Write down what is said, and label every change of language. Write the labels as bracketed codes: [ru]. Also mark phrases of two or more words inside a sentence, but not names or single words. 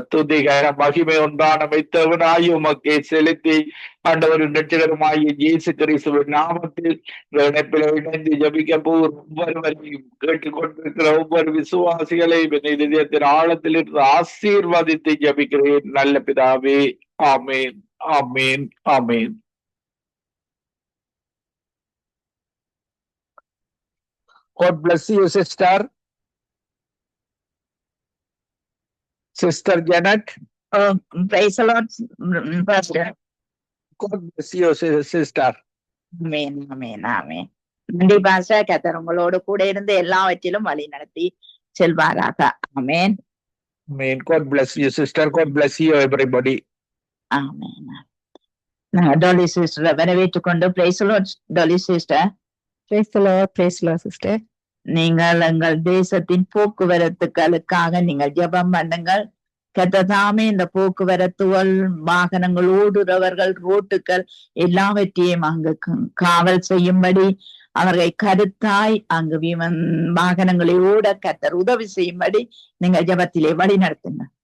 [ta] துதிகர மகிமை ஒன்றான மைத்தவனாய் உமக்கே செலுத்தி ஆண்டவரின் இரட்சகருமாகிய இயேசு கிறிஸ்துவின் நாமத்தில் இணைப்பில் இணைந்து ஜபிக்க போகிற ஒவ்வொருவரையும் கேட்டுக்கொண்டிருக்கிற ஒவ்வொரு விசுவாசிகளையும் இதயத்தின் ஆழத்தில் இருந்து ஆசீர்வதித்து ஜபிக்கிறேன் நல்ல பிதாவே. ஆமேன், ஆமேன், ஆமேன். [en] God bless you, sister. Sister Janet. Praise the Lord, Pastor. God bless you, sister. Amen, amen, amen. [ta] நன்றி பாஸ்டர். கர்த்தர் உங்களோடு கூட இருந்து எல்லாவற்றிலும் வழி நடத்தி செல்வாராக. ஆமென். [en] Amen. God bless you, sister. God bless you, everybody. [ta] ஆமென். டோலி சிஸ்டர் வரவேற்றுக் கொண்டு [en] Praise the Lord. [ta] டோலி சிஸ்டர். [en] Praise the Lord. Praise the Lord Sister. [ta] நீங்கள் எங்கள் தேசத்தின் போக்குவரத்துகளுக்காக நீங்கள் ஜெபம் பண்ணுங்கள். கர்த்தர் இந்த போக்குவரத்துகள், வாகனங்கள் ஓடுறவர்கள், ரோட்டுகள் எல்லாவற்றையும் அங்கு காவல் செய்யும்படி அவர்களை கருத்தாய் அங்கு வாகனங்களை ஓட கர்த்தர் உதவி செய்யும்படி நீங்கள் ஜெபத்திலே வழி நடத்துங்க.